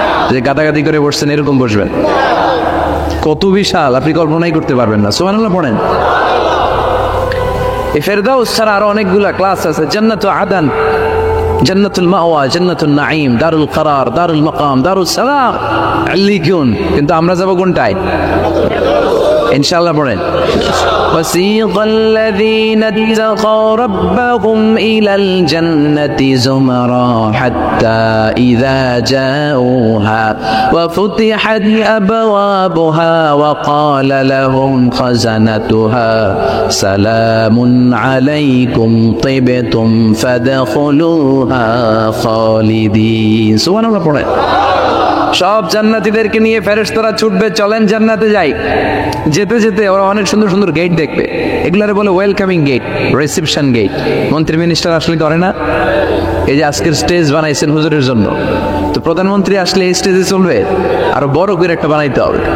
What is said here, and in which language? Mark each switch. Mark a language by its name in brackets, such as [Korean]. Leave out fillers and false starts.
[Bangla] যে গাদাগাদি করে বসছেন এরকম বসবেন। কত বিশাল আপনি কল্পনাই করতে পারবেন না। সুবহানাল্লাহ পড়েন। এই ফেরদাউস ছাড়া আরো অনেকগুলা ক্লাস আছে। জান্নাতুল আদান, জান্নাতুল মাওয়া, জান্নাতুল নাঈম, দারুল করার, দারুল মাকাম, দারুস সালাম, আল্লিকুন। কিন্তু আমরা যাব কোনটায়? ইনশাআল্লাহ পড়েন। [Arabic] وسيق الذين اتقوا ربهم إلى الجنة زمرا حتى إذا جاءوها وفتحت أبوابها وقال لهم خزنتها سلام عليكم طبتم فادخلوها خالدين. سبحان الله [Bangla] পড়েন। সব জান্নাতীদেরকে নিয়ে ফেরেশতারা ছুটবে, চলেন জান্নাতে যাই। যেতে যেতে ওরা অনেক সুন্দর সুন্দর গেট দেখবে। এগুলারে বলে ওয়েলকামিং গেট, রিসেপশন গেট। মন্ত্রী মিনিস্টার আসলে করে না? এই যে আজকের স্টেজ বানাইছেন হুজুরের জন্য, তো প্রধানমন্ত্রী আসলে এই স্টেজে চলবে, আরো বড় করে একটা বানাইতে হবে।